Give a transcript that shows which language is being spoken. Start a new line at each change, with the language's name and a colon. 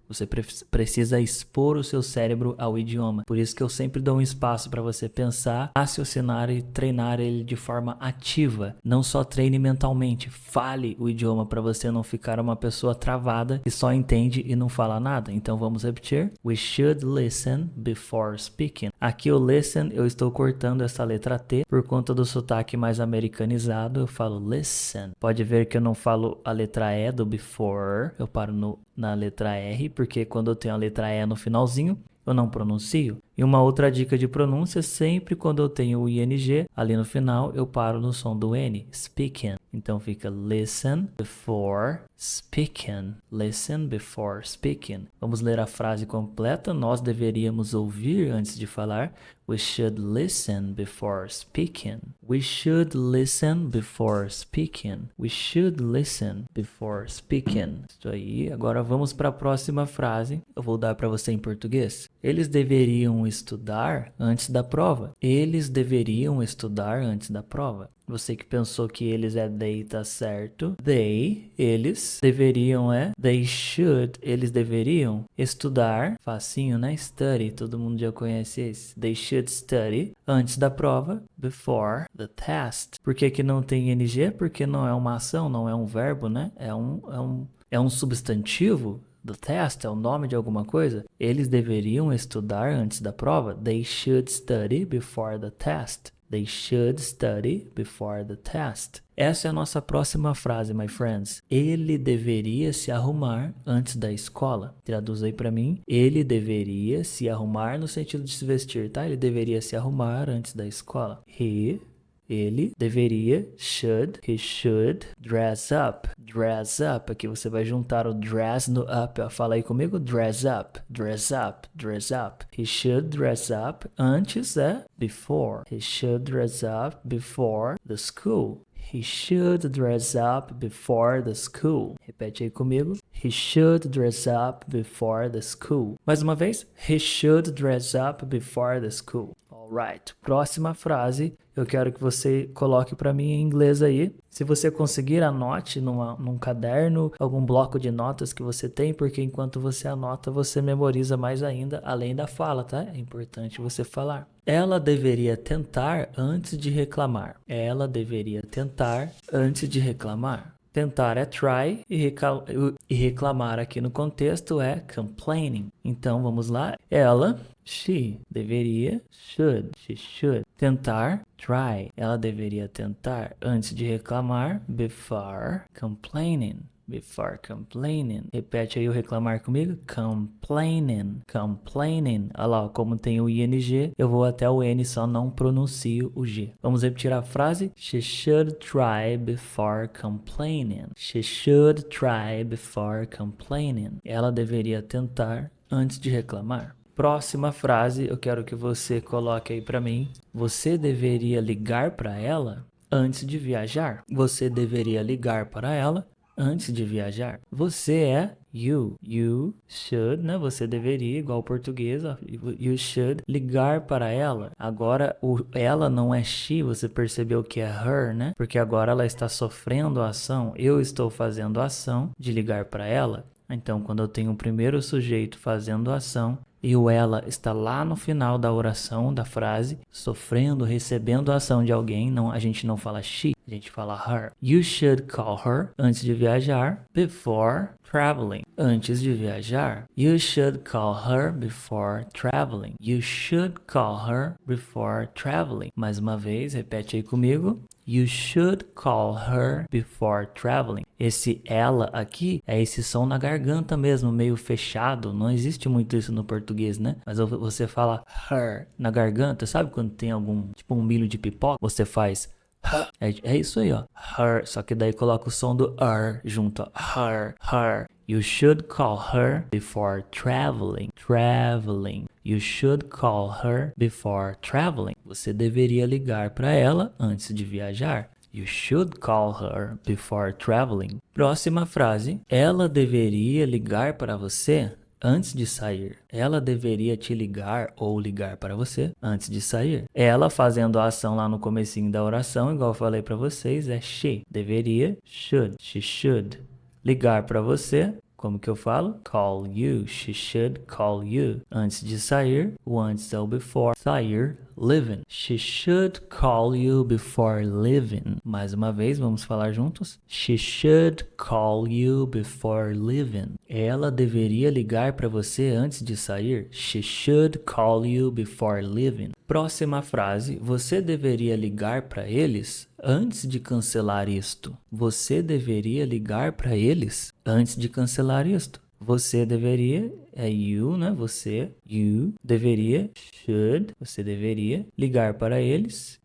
Portuguese: Você precisa expor o seu cérebro ao idioma. Por isso que eu sempre dou um espaço para você pensar, raciocinar e treinar ele de forma ativa. Não só treine mentalmente, fale o idioma para você não ficar uma pessoa travada que só entende e não fala nada. Então vamos repetir.
English: We should listen before speaking.
Portuguese: Aqui o listen, eu estou cortando essa letra T por conta do sotaque mais americanizado. Eu falo listen. Pode ver que eu não falo a letra E do before, eu paro na letra R, porque quando eu tenho a letra E no finalzinho, eu não pronuncio. E uma outra dica de pronúncia, sempre quando eu tenho o ing ali no final, eu paro no som do N, speaking. Então fica
English: listen before speaking. Listen before speaking.
Portuguese: Vamos ler a frase completa. Nós deveríamos ouvir antes de falar.
English: We should listen before speaking. We should listen before speaking. We should listen before speaking.
Portuguese: Isso aí. Agora vamos para a próxima frase. Eu vou dar para você em português. Eles deveriam estudar antes da prova. Eles deveriam estudar antes da prova. Você que pensou que eles é they, tá certo. They, eles, deveriam
English: they should,
Portuguese: eles deveriam estudar, facinho, né? Study, todo mundo já conhece esse.
English: They should study
Portuguese: antes da prova,
English: before the test.
Portuguese: Por que que não tem ing? Porque não é uma ação, não é um verbo, né? É um substantivo. The test é o nome de alguma coisa. Eles deveriam estudar antes da prova.
English: They should study before the test. They should study before the test.
Portuguese: Essa é a nossa próxima frase,
English: my friends.
Portuguese: Ele deveria se arrumar antes da escola. Traduz aí pra mim. Ele deveria se arrumar no sentido de se vestir, tá? Ele deveria se arrumar antes da escola. Ele deveria,
English: he should dress up.
Portuguese: Dress up, aqui você vai juntar o dress no up. Ó. Fala aí comigo,
English: dress up, dress up, dress up. He should dress up, antes before. He should dress up before the school. He should dress up before the school.
Portuguese: Repete aí comigo.
English: He should dress up before the school.
Portuguese: Mais uma vez.
English: He should dress up before the school.
Portuguese: Alright. Próxima frase. Eu quero que você coloque para mim em inglês aí. Se você conseguir, anote num caderno, algum bloco de notas que você tem, porque enquanto você anota, você memoriza mais ainda, além da fala, tá? É importante você falar. Ela deveria tentar antes de reclamar. Ela deveria tentar antes de reclamar. Tentar é try e reclamar aqui no contexto é complaining. Então vamos lá.
English: Ela, she, deveria, she should.
Portuguese: Tentar, try. Ela deveria tentar antes de reclamar,
English: before complaining. Before complaining.
Portuguese: Repete aí o reclamar comigo. Complaining. Complaining. Olha lá, como tem o ing, eu vou até o N, só não pronuncio o G. Vamos repetir a frase.
English: She should try before complaining. She should try before complaining.
Portuguese: Ela deveria tentar antes de reclamar. Próxima frase, eu quero que você coloque aí pra mim. Você deveria ligar para ela antes de viajar. Você deveria ligar para ela antes de viajar. Você é you.
English: You should,
Portuguese: né? Você deveria, igual o português, ó,
English: you should
Portuguese: ligar para ela. Agora, ela não é she, você percebeu que é her, né? Porque agora ela está sofrendo a ação. Eu estou fazendo a ação de ligar para ela. Então, quando eu tenho o primeiro sujeito fazendo a ação e o ela está lá no final da oração, da frase, sofrendo, recebendo a ação de alguém, não, a gente não fala she, a gente fala her.
English: You should call her
Portuguese: antes de viajar,
English: before traveling.
Portuguese: Antes de viajar,
English: you should call her before traveling. You should call her before traveling.
Portuguese: Mais uma vez, repete aí comigo.
English: You should call her before traveling.
Portuguese: Esse ela aqui é esse som na garganta mesmo, meio fechado. Não existe muito isso no português, né? Mas você fala her na garganta. Sabe quando tem algum, tipo um milho de pipoca? Você faz é isso aí, ó. Her. Só que daí coloca o som do junto, ó. Her.
English: You should call her before traveling. Traveling. You should call her before traveling.
Portuguese: Você deveria ligar para ela antes de viajar.
English: You should call her before traveling.
Portuguese: Próxima frase. Ela deveria ligar para você antes de sair. Ela deveria te ligar ou ligar para você antes de sair. Ela fazendo a ação lá no comecinho da oração, igual eu falei para vocês, é she. Deveria, should.
English: She should.
Portuguese: Ligar para você, como que eu falo?
English: Call you. She should call you.
Portuguese: Antes de sair, o antes é o before. Sair, leaving.
English: She should call you before leaving.
Portuguese: Mais uma vez, vamos falar juntos?
English: She should call you before leaving.
Portuguese: Ela deveria ligar para você antes de sair.
English: She should call you before leaving.
Portuguese: Próxima frase. Você deveria ligar para eles antes de cancelar isto. Você deveria ligar para eles antes de cancelar isto. Você deveria é you, né? Você, you, deveria, should, você deveria ligar para eles.